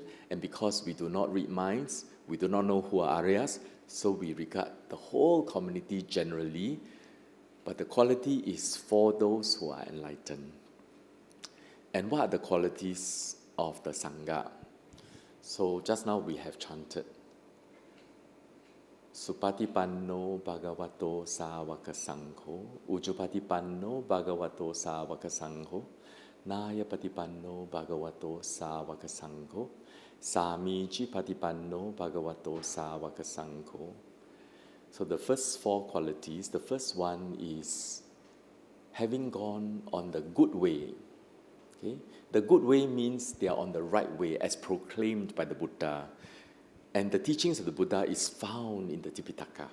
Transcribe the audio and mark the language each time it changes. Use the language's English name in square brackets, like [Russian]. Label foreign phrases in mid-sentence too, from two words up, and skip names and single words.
[English] And because we do not read minds, we do not know who are Aryas, so we regard the whole community generally, but the quality is for those who are enlightened. And what are the qualities of the Sangha? So just now we have chanted, [Pali] Supatipanno Bhagavato Sāvaka Saṅgho, Ujjupatipanno Bhagavato Sāvaka Saṅgho, Nayapatipanno Bhagavato Sāvaka Saṅgho, Samiji Patipanno Bhagavato Sāvaka Saṅgho. [English] So the first four qualities, the first one is having gone on the good way. Okay? The good way means they are on the right way as proclaimed by the Buddha. And the teachings of the Buddha is found in the Tipitaka.